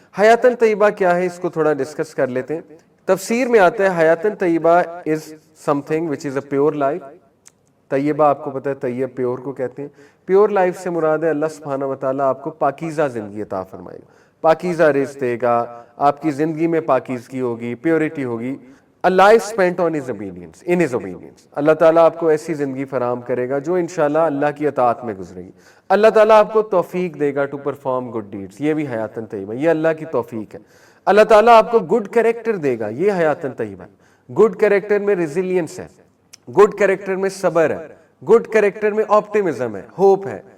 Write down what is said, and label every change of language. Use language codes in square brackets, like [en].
[ur] حیاتن طیبہ کیا ہے اس کو تھوڑا ڈسکس کر لیتے ہیں. تفسیر میں آتا ہے حیاتن طیبہ [en] Is something which is a pure life. [ur] طیبہ آپ کو پتہ ہے طیب پیور کو کہتے ہیں. پیور لائف سے مراد ہے اللہ سبحانہ وتعالیٰ آپ کو پاکیزہ زندگی عطا فرمائے گا، پاکیزہ رزق دے گا، آپ کی زندگی میں پاکیزگی ہوگی، پیورٹی ہوگی. [en] A life spent on his obedience, in his obedience. [ur] اللہ تعالیٰ آپ کو ایسی زندگی فراہم کرے گا جو انشاءاللہ اللہ کی اطاعت میں گزرے گی. اللہ تعالیٰ آپ کو توفیق دے گا [en] To perform good deeds. [ur] یہ بھی حیاتن طیبہ، یہ اللہ کی توفیق ہے. اللہ تعالیٰ آپ کو گڈ کریکٹر دے گا، یہ حیاتن طیبہ. گڈ کریکٹر میں ریزیلینس ہے، گڈ کریکٹر میں صبر ہے، گڈ کریکٹر میں آپٹیمزم ہے، ہوپ ہے.